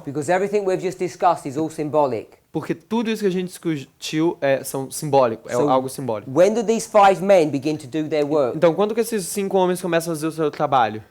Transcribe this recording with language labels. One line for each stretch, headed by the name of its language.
English: because everything we've just discussed is all symbolic.
Portuguese: porque tudo isso que a gente discutiu são simbólico, é
English: So,
Portuguese: algo simbólico.
English: when do these 5 men begin to do their work?
Portuguese: Então, quando que esses 5 homens começam a fazer o seu trabalho?